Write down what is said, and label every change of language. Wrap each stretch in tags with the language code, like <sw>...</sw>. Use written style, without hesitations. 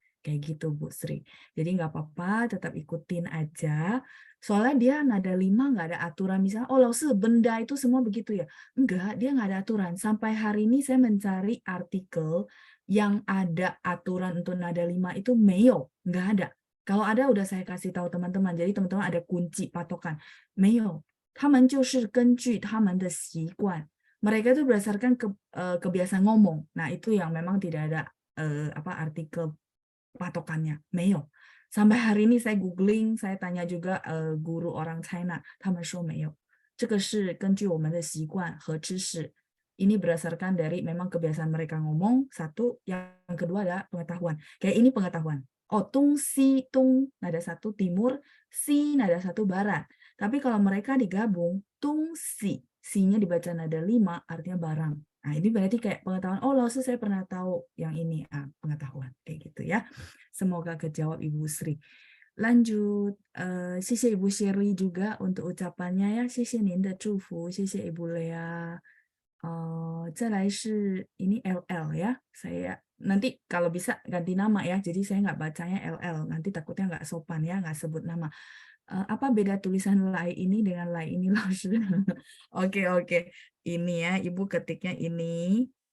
<id>Kayak gitu, Bu Sri. Jadi nggak apa-apa, tetap ikutin aja. Soalnya dia nada 5 nggak ada aturan, misalnya, oh Lause, benda itu semua begitu ya. Enggak, dia nggak ada aturan. Sampai hari ini saya mencari artikel yang ada aturan untuk nada 5 itu meyo, nggak ada. Kalau ada udah saya kasih tahu teman-teman. Jadi teman-teman ada kunci patokan.</id> <zh>Meyo, 他们就是根据他们的习惯.</zh> <id>Mereka itu berdasarkan kebiasaan ngomong. Nah, itu yang memang tidak ada artikel patokannya. Meyo. Sampai hari ini saya googling, saya tanya juga guru orang China,</id> <zh>他们说没有。这个是根据我们的习惯和知识。</zh> <id>Ini berdasarkan dari memang kebiasaan mereka ngomong, satu. Yang kedua adalah pengetahuan. Kayak ini pengetahuan. Oh, tung si tung nada 1 timur, si nada 1 barat. Tapi kalau mereka digabung, tung si, si-nya dibaca nada 5 artinya barang. Nah, ini berarti kayak pengetahuan. Oh, Lause saya pernah tahu yang ini. Pengetahuan kayak gitu ya. Semoga kejawab Ibu Sri. Lanjut,</id> <zh>谢谢</zh> <id>Ibu Shirley juga untuk ucapannya ya.</id> <zh>谢谢您的祝福，谢谢 Ibu Lea. 再来是</zh> <id>ini LL ya. Saya nanti kalau bisa ganti nama ya. Jadi saya nggak bacanya LL. Nanti takutnya nggak sopan ya, nggak sebut nama. Apa beda tulisan lai ini dengan lai ini, Laoshi? Oke. Ini ya, Ibu ketiknya ini.</id>